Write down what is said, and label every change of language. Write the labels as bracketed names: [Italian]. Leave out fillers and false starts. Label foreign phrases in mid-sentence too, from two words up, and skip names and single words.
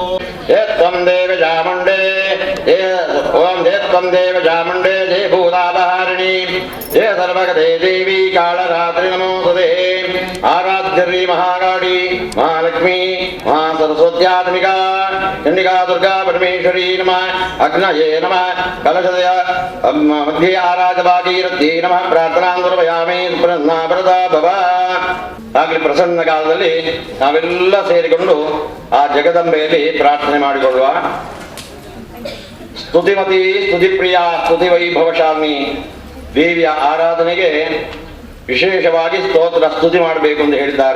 [Sanskrit] ಏತ್ವಂ ದೇವ ಚಾಮುಂಡೇ ಓಂ ಏತ್ವಂ ದೇವ ಚಾಮುಂಡೇ ಜಯ ಭೂತಾಪಹಾರಿಣಿ ಜಯ ಸರ್ವಗತೆ ದೇವಿ ಕಾಳರಾತ್ರಿ ನಮೋಸ್ತುತೇ ಆರಾಧ್ಯಶ್ರೀ ಮಹಾಕಾಳಿ ಮಹಾಲಕ್ಷ್ಮೀ ಮಹಾಸರಸ್ವತ್ಯಾತ್ಮಿಕಾ ಚಂಡಿಕಾ ದುರ್ಗಾ ಪರಮೇಶ್ವರಿ ನಮಃ ಅಗ್ನಯೇ ನಮಃ ಕಲಶದಯ ಮಧ್ಯೆ ಆರಾಧಭಾಗೀರಥ್ಯೈ ನಮಃ ಪ್ರಾರ್ಥನಾಂ ಸಮರ್ಪಯಾಮಿ ಪ್ರಸನ್ನಾ ಭವ. [Kannada] ಆಗಲಿ ಪ್ರಸನ್ನ ಕಾಲದಲ್ಲಿ ನಾವೆಲ್ಲ ಸೇರಿಕೊಂಡು ಆ ಜಗದಂಬೆಯಲ್ಲಿ ಪ್ರಾರ್ಥನೆ ಮಾಡಿಕೊಳ್ಳುವ. [Sanskrit] ಸ್ತುತಿಮತಿ ಸ್ತುತಿಪ್ರಿಯ ಸ್ತುತಿ ವೈಭವಶಾಲಿನಿ [Kannada] ದೇವಿಯ ಆರಾಧನೆಗೆ ವಿಶೇಷವಾಗಿ ಸ್ತೋತ್ರ ಸ್ತುತಿ ಮಾಡಬೇಕು ಎಂದು ಹೇಳಿದ್ದಾರೆ.